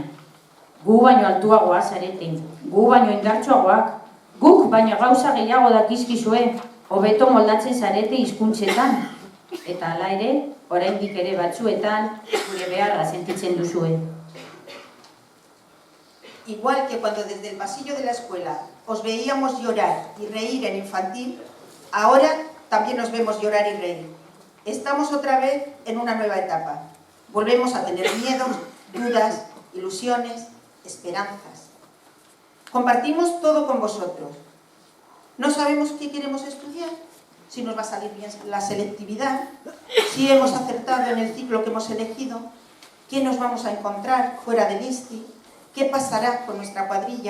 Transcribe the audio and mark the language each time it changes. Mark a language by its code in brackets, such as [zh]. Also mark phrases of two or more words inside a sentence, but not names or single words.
[eu] Gu baino altuagoa zarete, gu baino indartsuagoak, guk baino gauza gehiago dakizkizue, hobeto moldatzen zarete hizkuntzetan. Eta hala ere, oraindik ere batzuetan, gure beharra sentitzen duzue. [es] Igual que cuando desde el pasillo de la escuela os veíamos llorar y reír en infantil, ahora también nos vemos llorar y reír. Estamos otra vez en una nueva etapa. Volvemos a tener miedos, dudas, ilusiones, esperanzas. Compartimos todo con vosotros. No sabemos qué queremos estudiar, si nos va a salir bien la selectividad, si hemos acertado en el ciclo que hemos elegido, qué nos vamos a encontrar fuera del ISTI, qué pasará con nuestra cuadrilla.